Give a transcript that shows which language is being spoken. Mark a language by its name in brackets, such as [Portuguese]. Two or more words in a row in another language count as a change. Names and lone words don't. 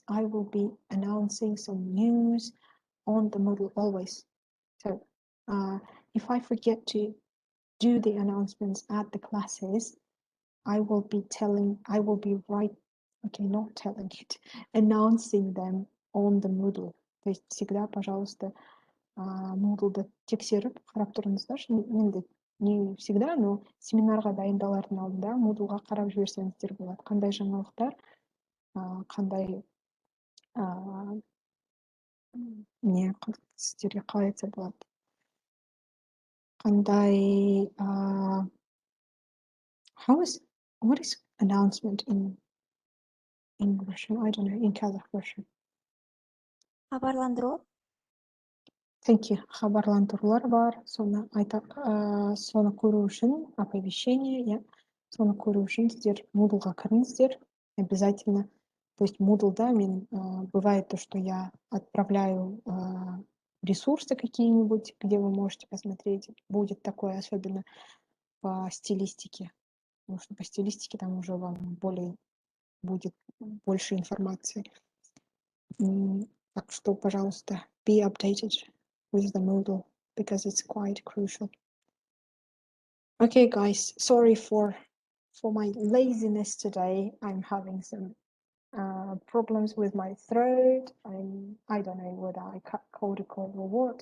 [English] I will be announcing some news on the Moodle always. So if I forget to do the announcements at the classes, I will be not telling it, announcing them on the Moodle. [Russian] То есть всегда, пожалуйста, [Kazakh] Moodle'ды тексеріп қарап тұрыңыздаршы. Енді [Russian] не всегда, но [Kazakh] семинарға дайындалардың алдында Moodle'ға қарап жіберсеңіздер болады. Қандай жаңалықтар, қандай не сіздерге қалай айтса болады. [English] Қандай what is announcement in Russian? I don't know, in Kazakh Russian. [Kazakh] Хабарландыру. [English] Thank you. [Kazakh] Хабарландырулар бар. Соны соны көру үшін оповещение, yeah. Соны көру үшін сіздер Moodle'ға кіріңіздер обязательно. [Russian] То есть Moodle'да бывает то, что я отправляю ресурсы какие-нибудь, где вы можете посмотреть. Будет такое, особенно по стилистике. Потому что по стилистике там уже вам будет больше информации. Так что, пожалуйста, [English] be updated with the Moodle because it's quite crucial. Okay, guys, sorry for my laziness today. I'm having some problems with my throat. I don't know whether I caught a cold or what.